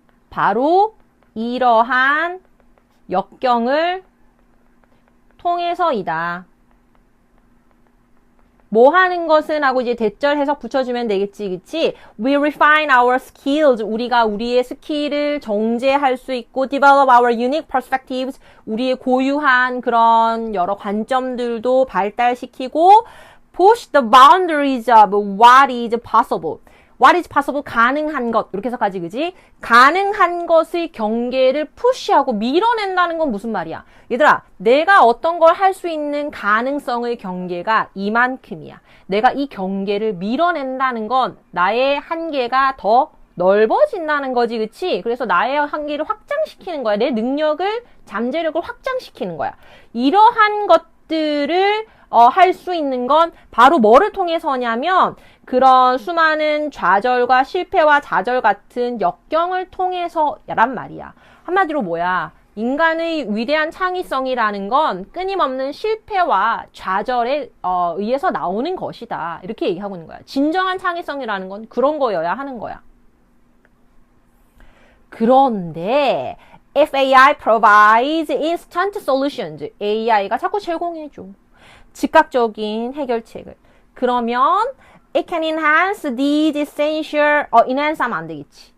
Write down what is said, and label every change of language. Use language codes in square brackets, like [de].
[ko] 바로 이러한 역경을 통해서이다. 뭐 하는 것은 하고 이제 대절 해석 붙여주면 되겠지, 그치? [en] We refine our skills. [ko] 우리가 우리의 스킬을 정제할 수 있고, [en] develop our unique perspectives. [ko] 우리의 고유한 그런 여러 관점들도 발달시키고, [en] push the boundaries of what is possible. What is possible? [ko] 가능한 것. 이렇게 해석하지, 그지? 가능한 것의 경계를 푸시하고 밀어낸다는 건 무슨 말이야? 얘들아, 내가 어떤 걸 할 수 있는 가능성의 경계가 이만큼이야. 내가 이 경계를 밀어낸다는 건 나의 한계가 더 넓어진다는 거지, 그치? 그래서 나의 한계를 확장시키는 거야. 내 능력을, 잠재력을 확장시키는 거야. 이러한 것들을 할 수 있는 건 바로 뭐를 통해서냐면 그런 수많은 좌절과 실패와 좌절 같은 역경을 통해서란 말이야. 한마디로 뭐야? 인간의 위대한 창의성이라는 건 끊임없는 실패와 좌절에 의해서 나오는 것이다. 이렇게 얘기하고 있는 거야. 진정한 창의성이라는 건 그런 거여야 하는 거야. 그런데 [en] if AI provides instant solutions, [ko] AI가 자꾸 제공해줘. 즉각적인 해결책을. 그러면 [en] it can enhance these essential, enhance [ko] 하면 안 되겠지.